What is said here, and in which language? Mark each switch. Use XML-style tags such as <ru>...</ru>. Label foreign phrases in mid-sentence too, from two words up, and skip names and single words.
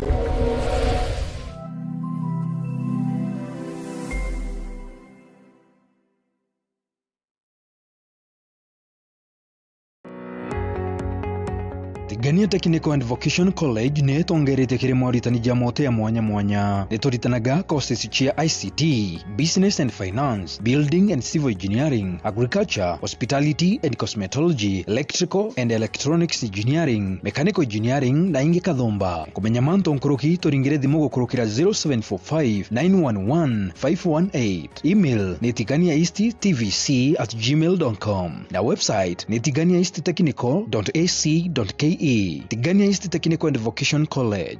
<mer>Tigania Technical and Vocational College ne tongerete kiri mwaritani jamote ya mwanya netoritanaga courses chia</mer> <en>ICT, Business and Finance, Building and Civil Engineering, Agriculture, Hospitality and Cosmetology, Electrical and Electronics Engineering, Mechanical Engineering</en> <mer>na inge kathomba kumenya manto nkoroki toringire thimo gukurukira 0745 911 518. Email netigania.tvc@gmail.com na website netigania.technical.ac.ke. Tigania East Technical and Vocational College.</mer>